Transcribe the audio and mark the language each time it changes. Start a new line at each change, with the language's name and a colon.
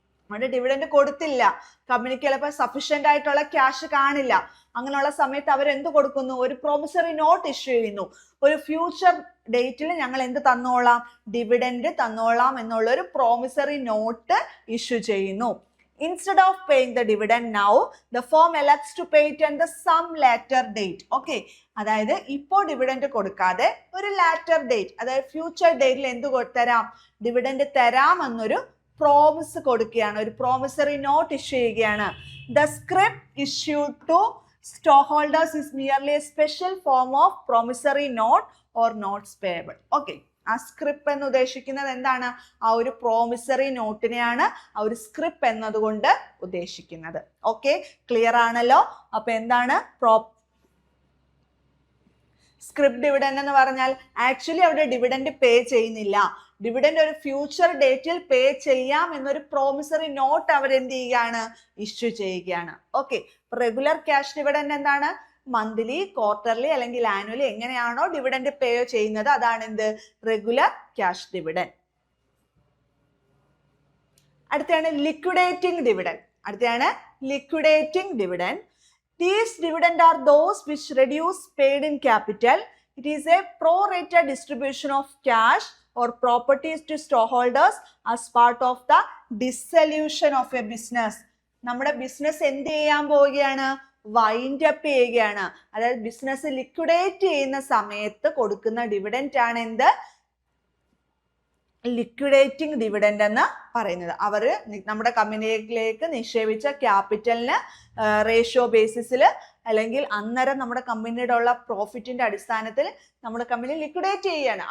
Malayalam: അവിടെ ഡിവിഡൻഡ് കൊടുത്തില്ല, കമ്പനിക്ക് ചിലപ്പോൾ സഫീഷ്യന്റ് ആയിട്ടുള്ള ക്യാഷ് കാണില്ല. അങ്ങനെയുള്ള സമയത്ത് അവർ എന്ത് കൊടുക്കുന്നു? ഒരു പ്രോമിസറി നോട്ട് ഇഷ്യൂ ചെയ്യുന്നു. ഒരു ഫ്യൂച്ചർ ഡേറ്റിൽ ഞങ്ങൾ എന്ത് തന്നോളാം? ഡിവിഡൻഡ് തന്നോളാം എന്നുള്ള ഒരു പ്രോമിസറി നോട്ട് ഇഷ്യൂ ചെയ്യുന്നു.
English: Instead of paying the dividend now, the firm elects to pay it on the some later date.
Malayalam: Okay, അതായത് ഇപ്പോൾ ഡിവിഡൻഡ് കൊടുക്കാതെ ഒരു ലാറ്റർ ഡേറ്റ്, അതായത് ഫ്യൂച്ചർ ഡേറ്റിൽ എന്ത് തരാം? ഡിവിഡൻഡ് തരാം എന്നൊരു പ്രോമിസ് കൊടുക്കുകയാണ്, ഒരു പ്രോമിസറി നോട്ട് ഇഷ്യൂ ചെയ്യുകയാണ്.
English: The script issued to stockholders is merely a special form of promissory note or notes payable.
Malayalam: Okay, ആ സ്ക്രിപ്റ്റ് എന്ന് ഉദ്ദേശിക്കുന്നത് എന്താണ്? ആ ഒരു പ്രോമിസറി നോട്ടിനെയാണ് ആ ഒരു സ്ക്രിപ്റ്റ് എന്നതുകൊണ്ട് ഉദ്ദേശിക്കുന്നത്. ഓക്കെ, ക്ലിയർ ആണല്ലോ? അപ്പൊ എന്താണ് സ്ക്രിപ്റ്റ് ഡിവിഡൻഡ് എന്ന് പറഞ്ഞാൽ? ആക്ച്വലി അവിടെ ഡിവിഡൻഡ് പേ ചെയ്യുന്നില്ല, ഡിവിഡൻഡ് ഒരു ഫ്യൂച്ചർ ഡേറ്റിൽ പേ ചെയ്യാം എന്നൊരു പ്രോമിസറി നോട്ട് അവർ എന്ത് ചെയ്യുകയാണ്? ഇഷ്യൂ ചെയ്യുകയാണ്. ഓക്കെ, റെഗുലർ ക്യാഷ് ഡിവിഡൻഡ് എന്താണ്? മന്ത്ലി, ക്വാർട്ടർലി അല്ലെങ്കിൽ ആനുവലി എങ്ങനെയാണോ ഡിവിഡൻഡ് പേ ചെയ്യുന്നത് അതാണ് എന്ത്? Regular cash dividend. അടുത്താണ് ലിക്വിഡേറ്റിംഗ് ഡിവിഡൻഡ്. അടുത്താണ് liquidating dividend.
English: These dividend are those which reduce paid in capital. It is a pro-rata distribution of cash or properties to stockholders as part of the dissolution of a business.
Malayalam: നമ്മുടെ business എന്ത് ചെയ്യാൻ പോവുകയാണ്? Wind up ചെയ്യുകയാണ്. അതായത് business liquidate ചെയ്യുന്ന സമയത്ത് കൊടുക്കുന്ന dividend ആണ് എന്ത്? ലിക്വിഡേറ്റിംഗ് ഡിവിഡൻഡ് എന്ന് പറയുന്നത്. അവർ നമ്മുടെ കമ്പനിയിലേക്ക് നിക്ഷേപിച്ച ക്യാപിറ്റലിന് റേഷ്യോ ബേസിസിൽ അല്ലെങ്കിൽ അന്നേരം നമ്മുടെ കമ്പനിയുടെ ഉള്ള പ്രോഫിറ്റിന്റെ അടിസ്ഥാനത്തിൽ നമ്മുടെ കമ്പനി ലിക്വിഡേറ്റ് ചെയ്യുകയാണ്.